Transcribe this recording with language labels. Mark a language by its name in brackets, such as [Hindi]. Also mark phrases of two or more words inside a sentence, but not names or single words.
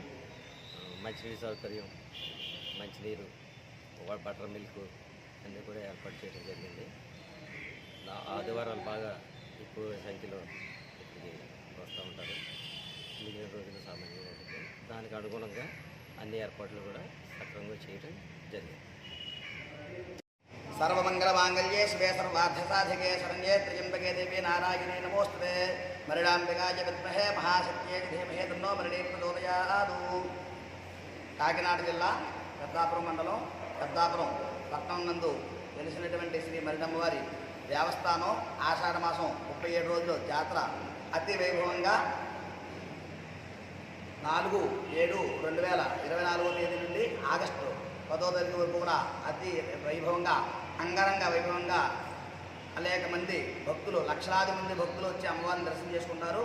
[Telugu] మంచినీరు సౌకర్యం, మంచినీరు, [English] butter milk [Telugu] అన్నీ కూడా ఏర్పాటు చేయడం జరిగింది. ఆదివారాలు బాగా ఎక్కువ సంఖ్యలో ఇక్కడికి వస్తూ ఉంటారు. మిగిలిన రోజులు సామాన్యంగా ఉంటుంది. దానికి అనుగుణంగా అన్ని ఏర్పాట్లు కూడా సక్రమంగా చేయడం జరిగింది. [Sanskrit] सर्वमंगल मांगल्ये शिवे सर्वार्थसाधिके शरण्ये त्र्यंबके देवी नारायणे नमोस्तुते मरिडांबिकाय विद्महे महाशक्त्यै धीमहि तन्नो मरिणी प्रचोदयात्. [Telugu] కాకినాడ జిల్లా పెద్దాపురం మండలం పెద్దాపురం పట్టణం నందు వెలిసినటువంటి శ్రీ మరిడమ్మవారి దేవస్థానం ఆషాఢ మాసం 37 రోజులు జాతర అతి వైభవంగా 4/7/2024 తేదీ నుండి ఆగస్టు 10వ తారీఖు వరకు కూడా అతి వైభవంగా, అంగరంగ వైభవంగా అనేక మంది భక్తులు, లక్షలాది మంది భక్తులు వచ్చి అమ్మవారిని దర్శనం చేసుకుంటారు.